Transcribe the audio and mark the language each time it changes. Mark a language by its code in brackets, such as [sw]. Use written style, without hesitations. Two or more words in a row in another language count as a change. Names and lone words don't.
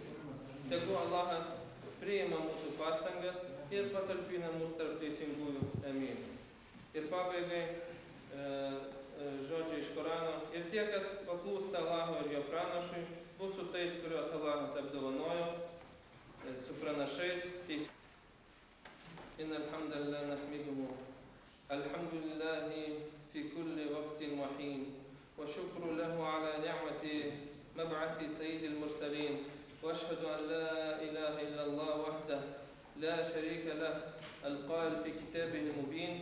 [lt] Tegu Allahas priima mūsų pastangas ir patalpina mūsų tarp teisingųjų. Amin. Ir pabaigai žodžiai iš Korano. Ir tie, kas paklūsta Allaho ir jo pranašui, bus su tais, kuriuos Allahas apdovanojo, su pranašais. [ar] إن الحمد لله نحمده. الحمد لله في كل وقت وحين. والشكر له على نعمة مبعث سيد المرسلين. وأشهد أن لا إله إلا الله وحده لا شريك له القائل في كتابه المبين